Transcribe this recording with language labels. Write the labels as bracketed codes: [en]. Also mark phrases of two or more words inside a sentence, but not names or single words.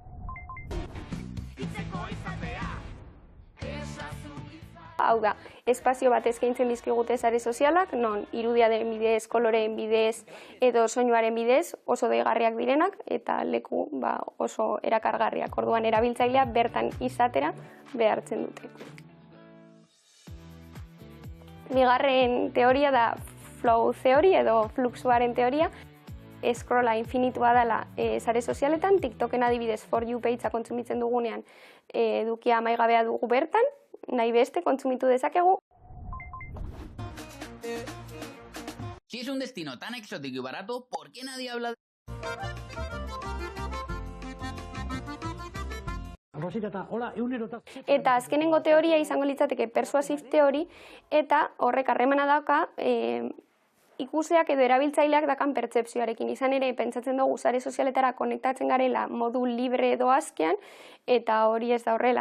[eu] Hau da, espazio bat eskaintzen dizkigute sare sozialak, non irudiaren bidez, koloreen bidez edo soinuaren bidez oso deigarriak direnak eta leku oso erakargarriak. Orduan erabiltzailea bertan izatera behartzen dute. Bigarren teoria da [en] flow theory [eu] edo fluxuaren teoria. Scrolla infinitua dela sare sozialetan, TikToken adibidez [en] for you [eu] pagea kontsumitzen dugunean edukia amaigabea dugu bertan, nahi beste kontsumitu dezakegu. [es] Si es un destino tan exótico y barato, ¿por qué nadie habla de...? [eu] Eta azkenengo teoria izango litzateke [en] persuasive theory [eu] eta horrek harremana dauka ikuseak edo erabiltzaileak dakan pertzepzioarekin. Izan ere, pentsatzen dugu sare sozialetara konektatzen garela modu libre edo azkean, eta hori ez da horrela.